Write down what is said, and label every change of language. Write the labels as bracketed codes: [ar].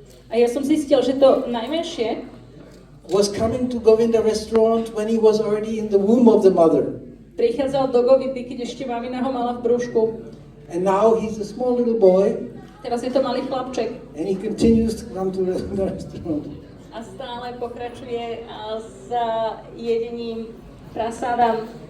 [sk] A ja som zistil, že to najmenšie [en] was coming to Govinda restaurant when he was already in the womb of the mother. [sk] prichádzal do Govindy, keď ešte mamina ho mala v brúšku. [en] And now he's a small little boy. [sk] Teraz je to malý chlapček. [en] And he continues to come to the restaurant. [sk] A stále pokračuje s jedením prasadám.